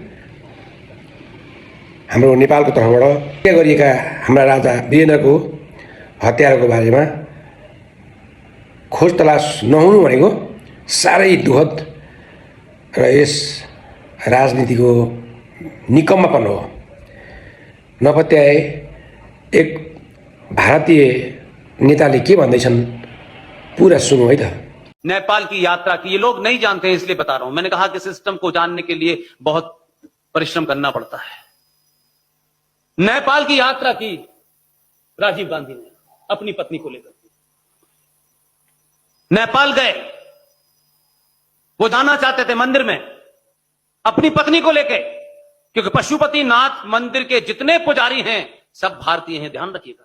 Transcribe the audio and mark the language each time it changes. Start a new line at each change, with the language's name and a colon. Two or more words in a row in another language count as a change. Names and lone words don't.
Nepali: हाम्रो नेपालको तर्फबाट हत्या गरिएका हाम्रा राजा वीरेन्द्रको हत्याको बारेमा खोज तलास नहुनु भनेको साह्रै दुःखद र यस राजनीतिको निकम्मापन हो। नपत्याए एक भारतीय नेताले के भन्दैछन् पूरा सुनौ है त।
Hindi: नेपाल की यात्रा की, ये लोग नहीं जानते हैं इसलिए बता रहा हूं। मैंने कहा कि सिस्टम को जानने के लिए बहुत परिश्रम करना पड़ता है। नेपाल की यात्रा की राजीव गांधी ने अपनी पत्नी को लेकर नेपाल गए। वो जाना चाहते थे मंदिर में अपनी पत्नी को लेके, क्योंकि पशुपतिनाथ मंदिर के जितने पुजारी हैं सब भारतीय हैं, ध्यान रखिएगा।